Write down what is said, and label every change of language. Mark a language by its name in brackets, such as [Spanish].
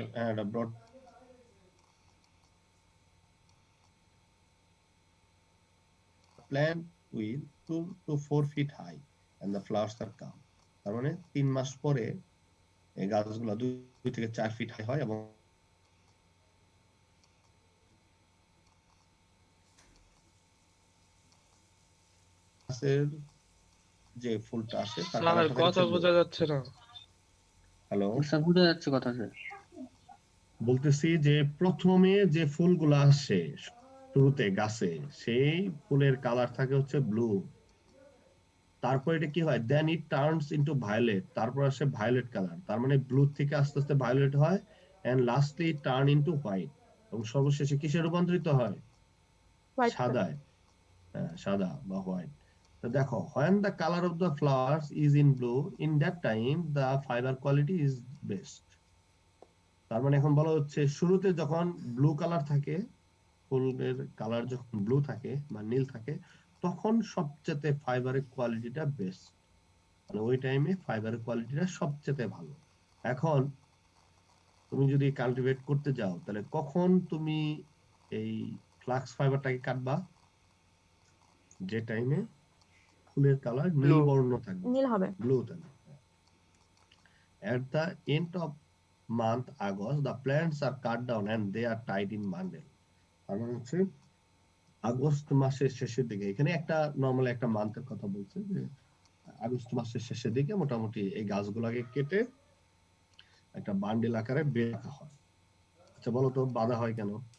[Bangla] একটা broad [English] plant with 2 to 4 feet high and the flowers are come। [Bangla] তার মানে 3 মাস পরে এই গাছগুলো 2 থেকে 4 ফিট হাই হয় এবং গাছের যে ফুলটা আসে তার স্যার কালারটা থাকে কথা হচ্ছে বোঝা যাচ্ছে না। হ্যালো, স্যার বুঝা যাচ্ছে কথা স্যার। বলতেছি যে প্রথমে যে ফুলগুলো আসে শুরুতে গাছে, সেই ফুলের কালার থাকে হচ্ছে ব্লু। তারপর এটা কি হয়, [English] then it turns into violet, [Bangla] তারপর আসে ভায়োলেট কালার। তার মানে ব্লু থেকে আস্তে আস্তে ভায়োলেট হয় [English] and lastly turn into white, [Bangla] এবং সর্বশেষে কিসে রূপান্তরিত হয়? হোয়াইট সাদায়। সাদা বা হোয়াইট। তো দেখো [English] when the color of the flowers is in blue, in that time the fiber quality is best। [Bangla] তার মানে এখন বলা হচ্ছে শুরুতে যখন ব্লু কালার থাকে, ফুলের কালার যখন ব্লু থাকে বা নীল থাকে, তখন সবচেয়ে ফাইবারের কোয়ালিটিটা বেস্ট, মানে ওই টাইমে ফাইবারের কোয়ালিটিটা সবচেয়ে ভালো। এখন তুমি যদি কাল্টিভেট করতে যাও তাহলে কখন তুমি এই ফ্লাক্স ফাইবারটাকে কাটবা? যে টাইমে ফুলের কালার নীল [English] Blue. [Bangla] বর্ণ থাকবে, নীল হবে। ব্লু থাকবে। [English] At the end of month August, the plants are cut down and they are tied in bundle। [Bangla] তার মানে হচ্ছে আগস্ট মাসের শেষের দিকে, এখানে একটা নরমাল একটা মান্থের কথা বলছে, যে আগস্ট মাসের শেষের দিকে মোটামুটি এই গাছগুলোকে কেটে একটা বান্ডেল আকারে বেঁধে রাখা হয়। আচ্ছা বলো তো বাঁধা হয় কেন?